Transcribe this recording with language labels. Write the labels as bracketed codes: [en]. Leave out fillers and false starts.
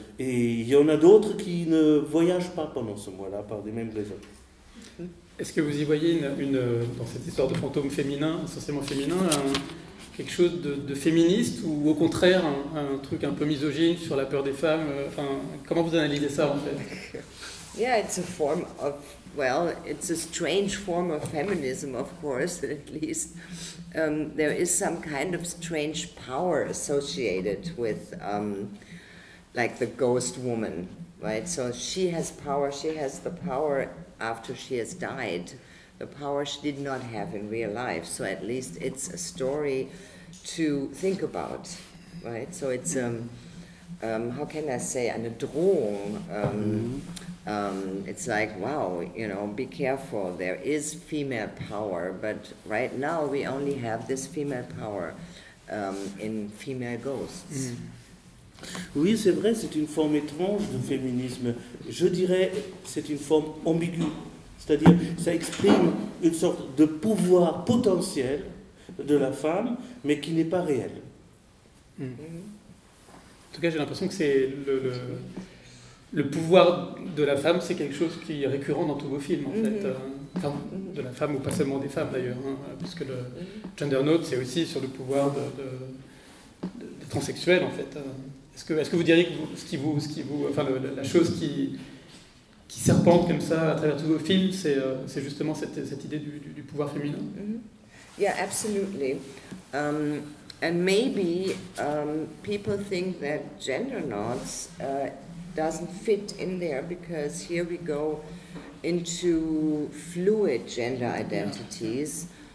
[fr] Et il y en a d'autres qui ne voyagent pas pendant ce mois-là par des mêmes raisons. Est-ce que vous y voyez dans cette histoire de fantôme féminin, essentiellement féminin, quelque chose de féministe ou au contraire un truc un peu misogyne sur la peur des femmes? Comment vous analysez ça en fait? [en] Yeah, it's a form of, well, it's a strange form of feminism, of course, at least. There is some kind of strange power associated with, like the ghost woman, right? So she has power, she has the power after she has died, the power she did not have in real life. So at least it's a story to think about, right? So it's, how can I say, [de] eine Drohung. [en] It's like, wow, be careful, there is female power, but right now we only have this female power in female ghosts. [fr] Oui, c'est vrai, c'est une forme étrange de féminisme. Je dirais, c'est une forme ambiguë. C'est-à-dire, ça exprime une sorte de pouvoir potentiel de la femme, mais qui n'est pas réel. En tout cas, j'ai l'impression que c'est le pouvoir de la femme, c'est quelque chose qui est récurrent dans tous vos films, en fait. Enfin, de la femme, ou pas seulement des femmes, d'ailleurs, puisque le Gender Note, c'est aussi sur le pouvoir des transsexuels, en fait. Est-ce que vous diriez que la chose qui serpente comme ça à travers tous vos films, c'est justement cette idée du pouvoir féminin. [en] Yeah, absolutely. And maybe people think that gender norms doesn't fit in there because here we go into fluid gender identities.